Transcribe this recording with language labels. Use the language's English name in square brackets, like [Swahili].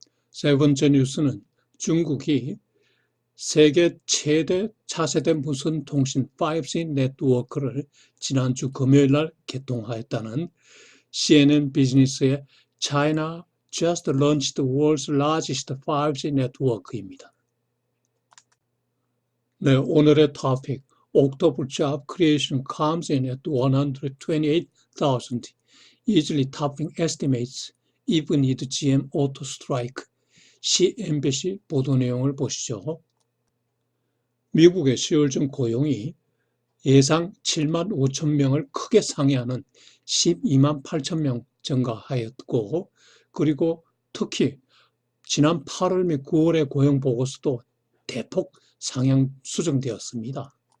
[Korean] 세 번째 뉴스는 중국이 세계 최대 차세대 무선 통신 5G 네트워크를 지난주 금요일 날 개통하였다는 CNN 비즈니스의 [English] China just launched the world's largest 5G network [Korean] 입니다. 네, 오늘의 토픽, [English] October job creation comes in at 128,000, easily topping estimates, even with GM auto strike. [Korean] CNBC 보도 내용을 보시죠. 미국의 10월 중 고용이 예상 7만 5천 명을 크게 상회하는 12만 8천 명 증가하였고, 그리고 특히 지난 8월 및 9월의 고용 보고서도 대폭 상향 수정되었습니다.